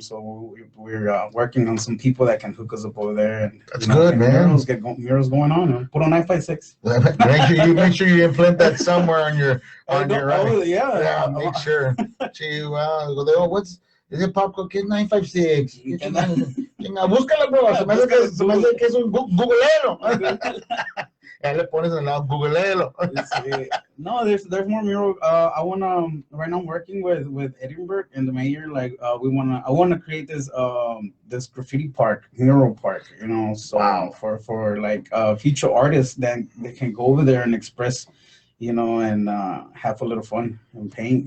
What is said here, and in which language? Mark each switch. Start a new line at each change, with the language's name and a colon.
English: So we're working on some people that can hook us up over there. And That's good, man. Murals going on. Put on 956. Make sure you implant that somewhere on your Yeah. make sure. Gee, what's is it PopCulture 956?
Spanish: Búscala, bro. Se me hace que es un Googlelo. Ya le pones en el lado, Googlelo.
English: No, there's more mural. I wanna right now I'm working with Edinburgh and the mayor. Like I wanna create this graffiti park, mural park. You know, so Wow. for like future artists that they can go over there and express, you know, and have a little fun and paint.